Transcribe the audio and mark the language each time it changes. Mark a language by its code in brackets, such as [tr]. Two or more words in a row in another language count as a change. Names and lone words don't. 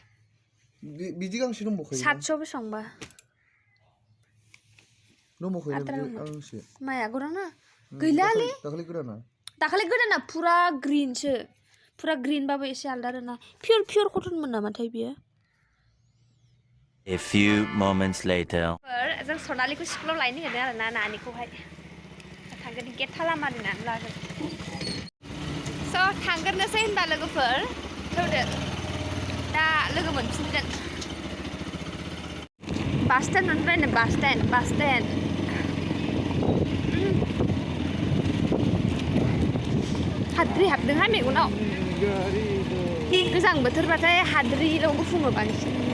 [brx] बिदि गांसे दंबावखायो 700 बेसेबांबा दंबावखायो माया गौरांना गैलालै दाखालि गोदाना फुरा ग्रिनसो फुरा ग्रिनबाबो एसे आलदा आरोना पियर कटनमोन नामाथाय बियो [en] A few moments later. [brx] जों सनालिखौ स्कुलाव लायनो नागिरदों आरोना नानिखौहाय थांगोन गेट ताला मारिनानै लागोन स' थांगोरनोसै होनबा लोगोफोर थौदो दा लोगो मोनफिनगोन [en] bus stand [brx] मोनबाय नो [en] bus stand [brx] हाद्रि हाबदोंहाय मेगनाव गोजां बोथोरबाथाय हाद्रिल' गुफुङो बांसिन